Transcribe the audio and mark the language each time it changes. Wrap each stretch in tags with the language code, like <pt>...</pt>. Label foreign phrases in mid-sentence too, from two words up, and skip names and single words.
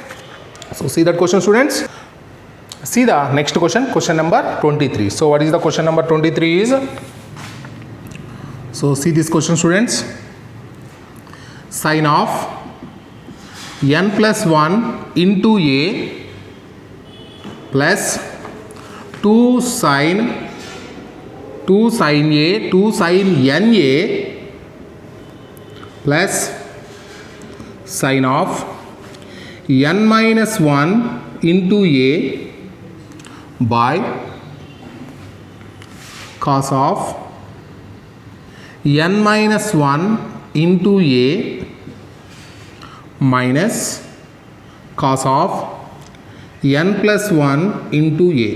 <en>So see that question, students. See the next question, question number 23. So what is the question number 23 is? So see this question, students. Sin of n plus 1 into a plus 2 sin a 2 sin na plus sin of n minus 1 into a by cos of n minus 1 into a minus cos of n plus 1 into a.</en>